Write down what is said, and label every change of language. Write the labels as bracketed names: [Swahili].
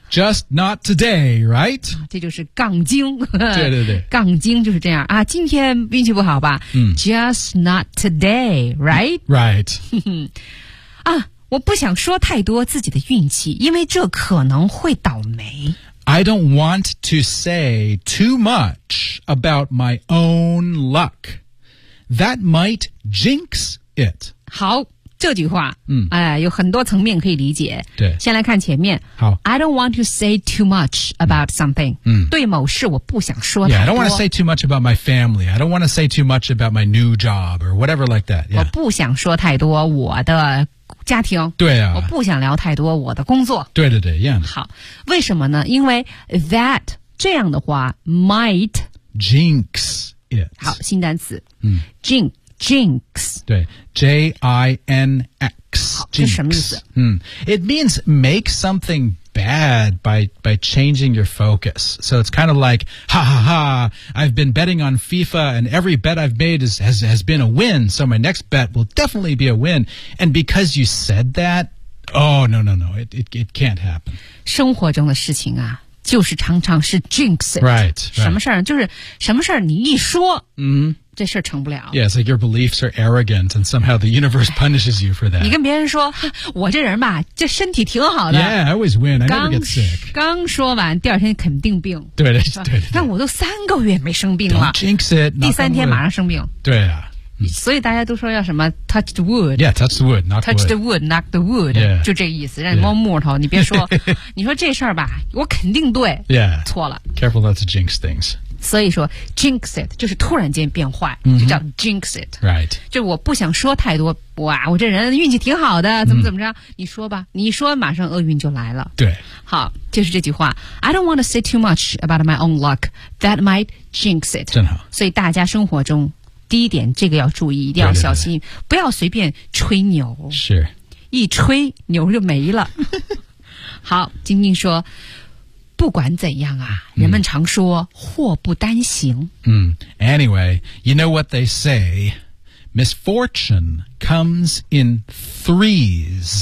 [English] ？Just not today, right？ [Chinese] 这就是杠精。对对对，杠精就是这样啊。今天运气不好吧、？ [English] Just not today, right？ Right。 [Chinese] 啊，我不想说太多自己的运气，因为这可能会倒霉。 [English] I don't want to say too much about my own luck. That might jinx it. [Chinese] 好。这句话有很多层面可以理解。对。先来看前面。好。 [English] I don't want to say too much about something. [Chinese] 对某事我不想说太多。 [English] Yeah, I don't want to say too much about my family. I don't want to say too much about my new job or whatever like that.、 [Chinese] 我不想说太多我的家庭。对啊。我不想聊太多我的工作。对对对 ,yeah. 好。为什么呢因为 that, 这样的话 might [English] jinx it. [Chinese] 好新单词。Jinx。 Jinx. [English] 对 J-I-N-X. [Chinese] 这是什么意思 [English] It means make something bad by changing your focus. So it's kind of like, ha ha ha, I've been betting on FIFA and every bet I've made has been a win. So my next bet will definitely be a win. And because you said that, oh, no, no, no, it can't happen. [Chinese] 生活中的事情啊，就是常常是 jinx it. [English] Right. [Chinese] 什么事儿就是什么事儿你一说。嗯、mm-hmm. 这事儿成不了。 [English] Yeah, it's like your beliefs are arrogant and somehow the universe punishes you for that. [Chinese] 你跟别人说我这人吧这身体挺好的。 [English] Yeah, I always win, I never get sick. [Chinese] 刚说完第二天肯定病。对对对。但我都三个月没生病了。 [English] Don't jinx it. [Chinese] 第三天马上生病。对啊。所以大家都说要什么 [English] touch the wood. Yeah, touch the wood, knock the wood. Touch the wood, knock the wood. Yeah. [Chinese] 就这意思让你摸木头、yeah. 你别说你说这事儿吧我肯定对。 [English] Yeah. [Chinese] 错了。 [English] Careful not to jinx things. [Chinese] 所以说 jinx it 就是突然间变坏、 mm-hmm. 就叫 jinx it、 [English] right. [Chinese] 就我不想说太多哇我这人运气挺好的怎么怎么着、mm-hmm. 你说吧你说马上厄运就来了对好就是这句话 [English] I don't want to say too much about my own luck That might jinx it [Chinese] 真好所以大家生活中第一点这个要注意一定要小心对对对不要随便吹牛是一吹牛就没了好晶晶说不管怎样啊人们常说祸不单行。 [English] Mm. Anyway, you know what they say? Misfortune comes in threes.